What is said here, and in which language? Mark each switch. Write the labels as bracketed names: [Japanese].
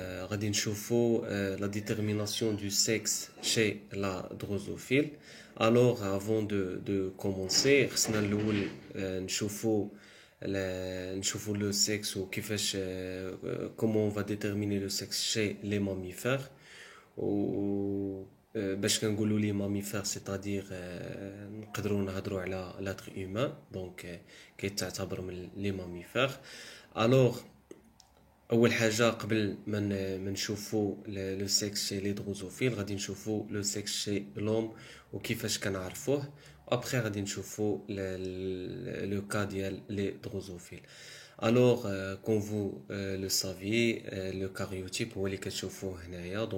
[Arabic] غادي نشوفوا [French] la détermination du sexe chez la drosophile. Alors avant de commencer [Arabic] خصنا الأول نشوفوا [French] le sexe ou كيفاش comment on va déterminer le sexe chez les mammifères. [Arabic] و باش كنقولوا لي ماميفير سيتادير نقدروا نهضروا على لاتر هيومان دونك كيتعتبر من لي ماميفير. الوغ اول حاجه قبل ما نشوفوا لو سيكس شي لي دروزوفيل غادي نشوفوا لو سيكس شي لوم وكيفاش كنعرفوه. ابري غادي نشوفوا لو كا ديال لي دروزوفيل. [French] Alors, comme vous le saviez, le karyotype [Arabic] هو اللي كتشوفوه هنايا.